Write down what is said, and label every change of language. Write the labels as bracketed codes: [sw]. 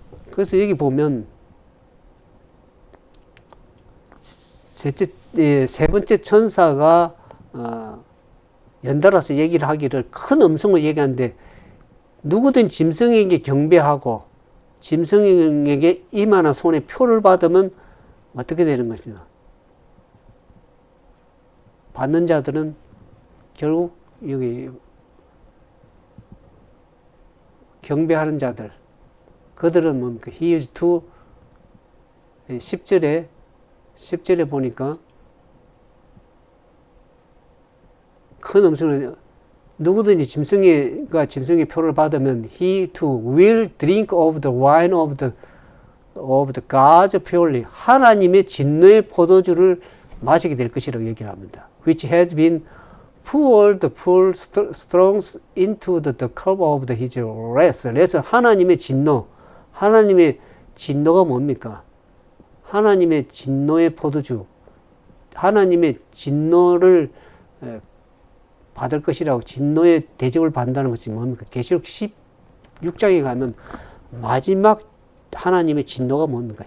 [ko] 그래서 여기 보면 세 번째 천사가 연달아서 얘기를 하기를 큰 음성으로 얘기하는데 누구든 짐승에게 경배하고 짐승에게 이마나 손에 표를 받으면 어떻게 되는 것이냐. 받는 자들은 결국 여기 경배하는 자들, 그들은 뭡니까? [en] He is to [ko] 10절에 보니까 큰 음성으로 누구든지 짐승의 표를 받으면 [en] he too will drink of the wine of the God's fury. [ko] 하나님의 진노의 포도주를 마시게 될 것이라고 얘기를 합니다. [en] Which has been poured full strong into the cup of his wrath. [ko] 그래서 하나님의 진노가 뭡니까? 하나님의 진노의 포도주, 하나님의 진노를 받을 것이라고 진노의 대접을 받는다는 것이 뭡니까? 계시록 16장에 가면 마지막 하나님의 진노가 뭡니까?